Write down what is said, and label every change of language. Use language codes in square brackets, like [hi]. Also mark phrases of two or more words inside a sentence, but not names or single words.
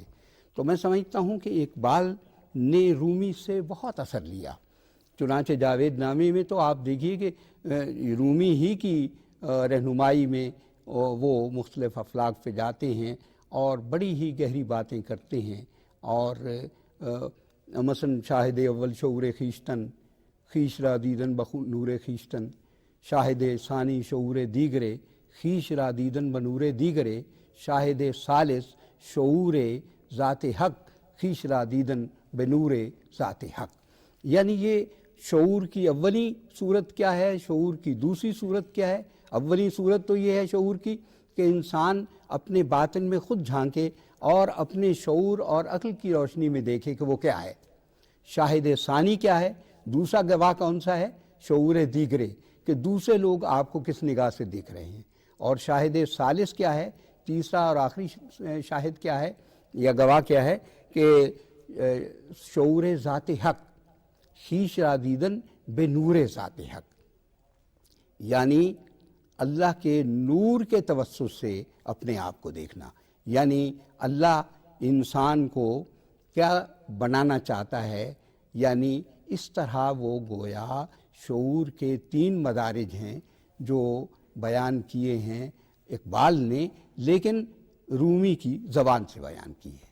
[ur] تو میں سمجھتا ہوں کہ اقبال نے رومی سے بہت اثر لیا۔ چنانچہ جاوید نامے میں تو آپ دیکھیے کہ رومی ہی کی رہنمائی میں وہ مختلف افلاک پہ جاتے ہیں اور بڑی ہی گہری باتیں کرتے ہیں، اور مثلا [fa] شاہد اول شعور خیشتن خیش را دیدن بخو نور خیشتن، شاہد ثانی شعور دیگرے خیش را دیدن بنور دیگرے، شاہد ثالث شعور ذات حق خیش را دیدن بنور ذات حق۔ [ur] یعنی یہ شعور کی اولی صورت کیا ہے، شعور کی دوسری صورت کیا ہے؟ اولی صورت تو یہ ہے شعور کی کہ انسان اپنے باطن میں خود جھانکے اور اپنے شعور اور عقل کی روشنی میں دیکھے کہ وہ کیا ہے۔ شاہد ثانی کیا ہے؟ دوسرا گواہ کون سا ہے؟ [fa] شعور دیگرے، [ur] کہ دوسرے لوگ آپ کو کس نگاہ سے دیکھ رہے ہیں۔ اور شاہد ثالث کیا ہے؟ تیسرا اور آخری شاہد کیا ہے یا گواہ کیا ہے؟ کہ [fa] شعور ذات حق خیش را دیدن بے نور ذات حق، [ur] یعنی اللہ کے نور کے توسط سے اپنے آپ کو دیکھنا۔ یعنی اللہ انسان کو کیا بنانا چاہتا ہے، یعنی اس طرح وہ گویا شعور کے 3 مدارج ہیں جو بیان کیے ہیں اقبال نے، لیکن رومی کی زبان سے بیان کی ہے۔